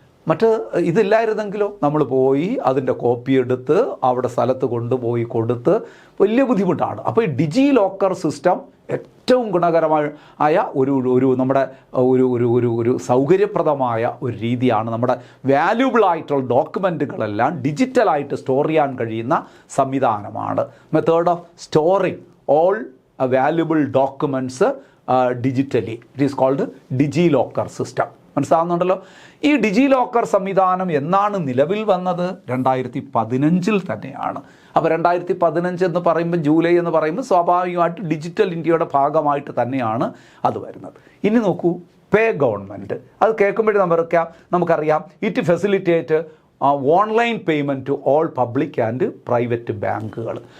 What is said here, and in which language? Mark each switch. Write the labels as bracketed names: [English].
[Malayalam] മറ്റ് ഇതില്ലായിരുന്നെങ്കിലോ നമ്മൾ പോയി അതിൻ്റെ കോപ്പി എടുത്ത് അവിടെ സ്ഥലത്ത് കൊണ്ടുപോയി കൊടുത്ത് വലിയ ബുദ്ധിമുട്ടാണ്. അപ്പോൾ ഈ ഡിജി ലോക്കർ സിസ്റ്റം ഏറ്റവും ഗുണകരമായ നമ്മുടെ ഒരു സൗകര്യപ്രദമായ ഒരു രീതിയാണ്. നമ്മുടെ വാല്യൂബിൾ ആയിട്ടുള്ള ഡോക്യുമെൻറ്റുകളെല്ലാം ഡിജിറ്റലായിട്ട് സ്റ്റോർ ചെയ്യാൻ കഴിയുന്ന സംവിധാനമാണ്. [English] Method of storing all valuable documents digitally. It is called DigiLocker system. [Malayalam] മനസ്സിലാവുന്നുണ്ടല്ലോ. ഈ ഡിജി ലോക്കർ സംവിധാനം എന്നാണ് നിലവിൽ വന്നത്? 2015 തന്നെയാണ്. അപ്പോൾ 2015 എന്ന് പറയുമ്പോൾ, ജൂലൈ എന്ന് പറയുമ്പോൾ സ്വാഭാവികമായിട്ട് ഡിജിറ്റൽ ഇന്ത്യയുടെ ഭാഗമായിട്ട് തന്നെയാണ് അത് വരുന്നത്. ഇനി നോക്കൂ, പേ ഗവൺമെൻറ്. അത് കേൾക്കുമ്പോഴേ നമുക്കറിയാം [English] it facilitate online payment to all public and private [Malayalam] ബാങ്കുകൾ.